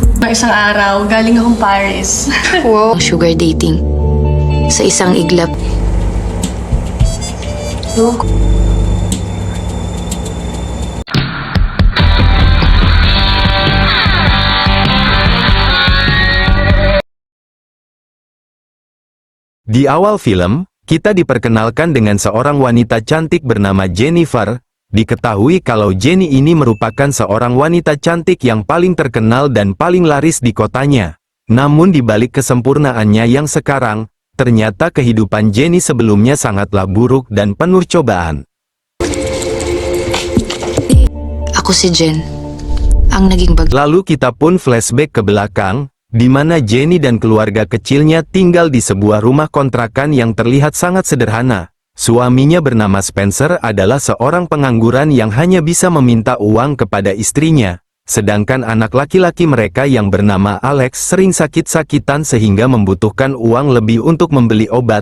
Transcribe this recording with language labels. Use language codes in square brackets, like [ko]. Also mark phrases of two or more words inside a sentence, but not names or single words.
[tl] isang araw, galing akong Paris. Wow. [en] Sugar dating. [tl] Sa isang iglap. [id] Di awal film, kita diperkenalkan dengan seorang wanita cantik bernama Jennifer. Diketahui kalau Jenny ini merupakan seorang wanita cantik yang paling terkenal dan paling laris di kotanya. Namun di balik kesempurnaannya yang sekarang, ternyata kehidupan Jenny sebelumnya sangatlah buruk dan penuh cobaan. [tl] Ako si Jen. Ang naging [id] Lalu kita pun flashback ke belakang, di mana Jenny dan keluarga kecilnya tinggal di sebuah rumah kontrakan yang terlihat sangat sederhana. Suaminya bernama Spencer adalah seorang pengangguran yang hanya bisa meminta uang kepada istrinya. Sedangkan anak laki-laki mereka yang bernama Alex sering sakit-sakitan sehingga membutuhkan uang lebih untuk membeli obat.